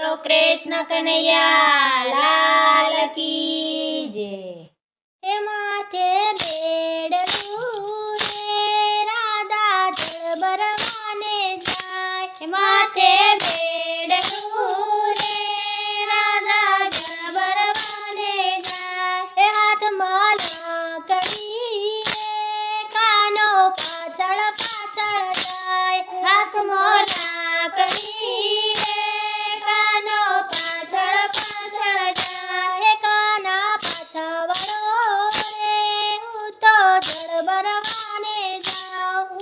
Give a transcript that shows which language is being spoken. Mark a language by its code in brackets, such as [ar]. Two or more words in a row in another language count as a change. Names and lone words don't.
[hi] कृष्ण कन्हैया लाल की जय। [gu] હે માથે બેડલું રે રાધા જળ ભરવાને જાય। હે માથે બેડલું રે રાધા જળ ભરવાને જાય। હે હાથમાં લાકડી રે કાનો પાછળ પાછળ જાય। હાથમાં લાકડી રે કાનો પાછળ પાછળ જાય। હે કાના પાછા વળો રે હું તો જળ ભરવાને જાઉં।